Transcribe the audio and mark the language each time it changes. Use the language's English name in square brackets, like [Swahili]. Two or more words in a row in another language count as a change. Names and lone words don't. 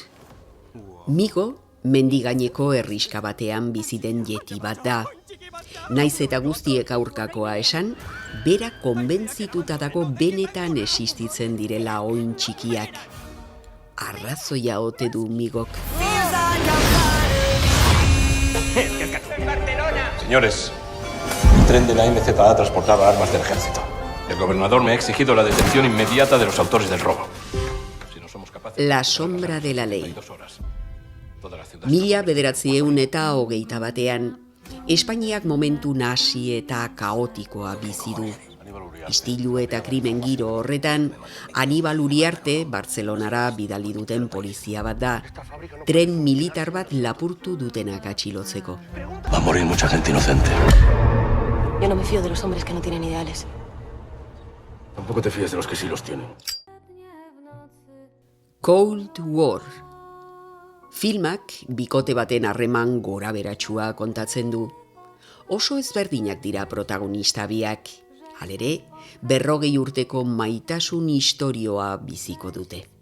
[Basque] Migo, mendigaineko herriska batean bizi den yeti bat da. Naiz eta guztiek aurkakoa esan, bera konbentzituta dago benetan existitzen direla oin txikiak. Arrazoia ote du Migok. [Spanish] Señores, un tren de la MZA transportaba armas del ejército. El gobernador me ha exigido la detención inmediata de los autores del robo. Si no somos capaces... La sombra de la ley. 2 horas. [Basque] 1921 Espainiak momentu nasi eta kaotikoa bizi du. Istilu eta krimen giro horretan, Aníbal Uriarte Bartzelonara bidali duten polizia bat da. Tren militar bat lapurtu dutenak atxilotzeko. [Spanish] Va a morir mucha gente inocente. Yo no me fío de los hombres que no tienen ideales. Tampoco te fíes de los que sí los tienen. [Basque] Cold War. Filmak bikote baten harreman goraberatsua kontatzen du. Oso ezberdinak dira protagonista biak. Halere, 40 urteko maitasun istorioa biziko dute.